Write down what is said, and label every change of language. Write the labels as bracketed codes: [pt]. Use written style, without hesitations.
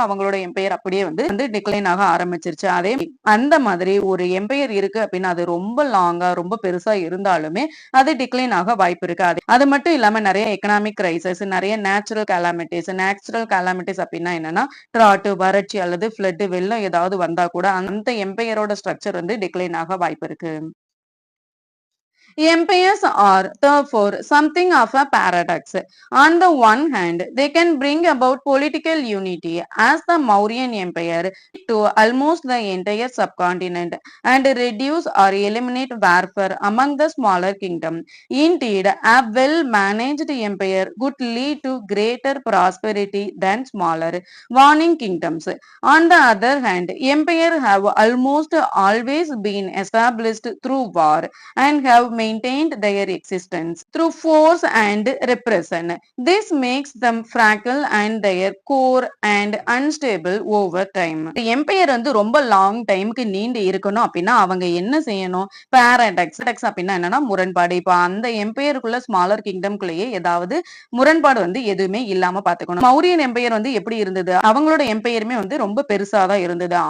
[ta] அவங்களோட எம்பையர் அப்படியே வந்து டிக்ளைன் ஆக ஆரம்பிச்சுருச்சு. அந்த மாதிரி ஒரு எம்பையர் இருக்கு அப்டின்னா, அது ரொம்ப லாங்கா, ரொம்ப பெருசா இருந்தாலுமே அது டிக்ளைன் ஆக வாய்ப்பு இருக்கு. அது மட்டும் இல்லாம நெறைய எக்கனாமிக் கிரைசிஸ், நெறைய நேச்சுரல் காலாமிட்டீஸ் அப்டின்னா என்னன்னா, டிராட், வறட்சி அல்லது ஃப்ளட் வெள்ளம் ஏதாவது வந்தா கூட அந்த எம்பையரோட ஸ்ட்ரக்சர் வந்து டிக்ளைன் ஆக வாய்ப்பு இருக்கு. [en] Empires are therefore something of a paradox. On the one hand, they can bring about political unity as the Mauryan Empire to almost the entire subcontinent and reduce or eliminate warfare among the smaller kingdom. Indeed, a well-managed empire could lead to greater prosperity than smaller warring kingdoms. On the other hand, empires have almost always been established through war and have maintained their existence through force and repression. This makes them fragile and their core and unstable over time. [ta] Empire வந்து ரொம்ப long டைமுக்கு நீண்டு இருக்கணும் அப்படின்னா அவங்க என்ன செய்யணும்? Paradox அப்படின்னா என்னன்னா முரண்பாடு. இப்ப அந்த எம்பையருக்குள்ள ஸ்மாலர் கிங்டம்குள்ளேயே ஏதாவது முரண்பாடு வந்து எதுவுமே இல்லாம பாத்துக்கணும். மௌரியன் எம்பையர் வந்து எப்படி இருந்தது? அவங்களோட எம்பையருமே வந்து ரொம்ப பெருசா தான் இருந்தது.